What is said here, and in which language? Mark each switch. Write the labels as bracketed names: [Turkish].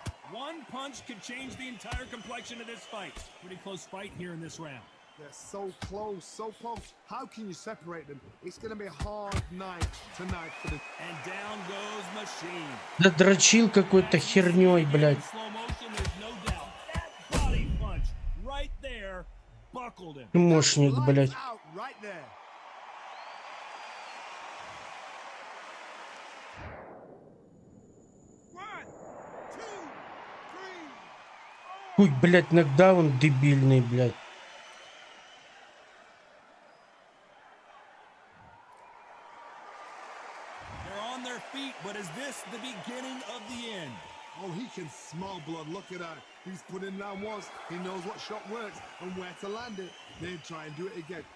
[English] One punch could change the entire complexion of this fight. Pretty close fight here in this round. They're so close, so close. How can you separate them? It's going to be a hard night tonight for the... And down goes Machine. [Russian] Да дрочил какой-то херней, блядь. [English] Slow motion, there's no doubt. That body punch right there buckled him. [Russian] Мощник, блядь. [English] Lights out right there. [Russian] Хуй, блядь, нокдаун дебильный, блядь. [English] They're on their feet, but is this the beginning of the end? Oh, he can smell blood. Look at that. He's put in round once. He knows what shot works and where to land it. Then try and do it again.